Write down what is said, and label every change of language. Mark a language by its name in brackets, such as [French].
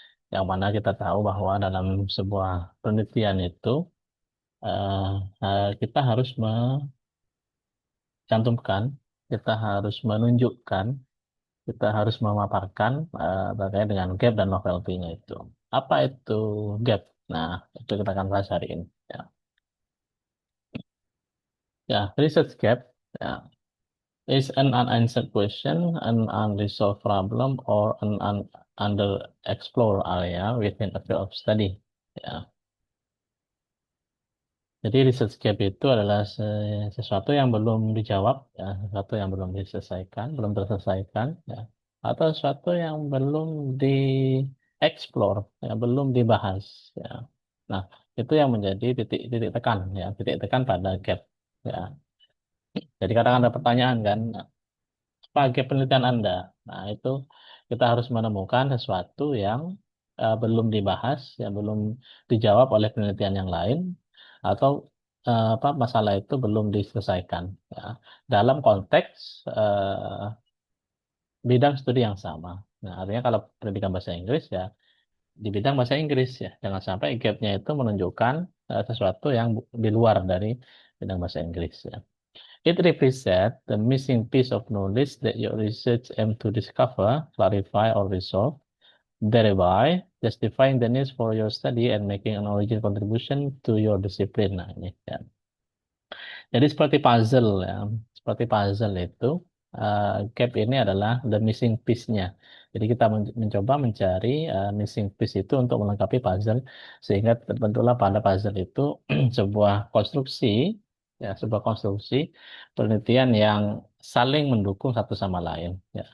[Indonesian] Yang mana kita tahu bahwa dalam sebuah penelitian itu eh, kita harus mencantumkan, kita harus menunjukkan, kita harus memaparkan terkait dengan gap dan novelty-nya itu. Apa itu gap? Nah, itu kita akan bahas hari ini. Ya, research gap. [English] Ya, is an unanswered question, an unresolved problem, or an underexplored area within a field of study. [Indonesian] Ya. Jadi research gap itu adalah sesuatu yang belum dijawab, ya, sesuatu yang belum diselesaikan, belum terselesaikan, ya, atau sesuatu yang belum dieksplor, ya, belum dibahas. Ya. Nah, itu yang menjadi titik titik tekan, ya, titik tekan pada gap. Ya. Jadi kadang ada pertanyaan kan, pakai penelitian Anda. Nah, itu kita harus menemukan sesuatu yang belum dibahas, yang belum dijawab oleh penelitian yang lain, atau apa masalah itu belum diselesaikan ya, dalam konteks bidang studi yang sama. Nah, artinya kalau pendidikan bahasa Inggris ya di bidang bahasa Inggris ya, jangan sampai gapnya itu menunjukkan sesuatu yang di luar dari bidang bahasa Inggris ya. [English] It represents the missing piece of knowledge that your research aim to discover, clarify, or resolve, thereby justifying the needs for your study and making an original contribution to your discipline. [Indonesian] Nah, ini ya. Jadi seperti puzzle ya, seperti puzzle itu gap ini adalah [English] the missing piece- [Indonesian] nya. Jadi kita mencoba mencari missing piece itu untuk melengkapi puzzle sehingga terbentuklah pada puzzle itu sebuah konstruksi ya, sebuah konstruksi penelitian yang saling mendukung satu sama lain ya.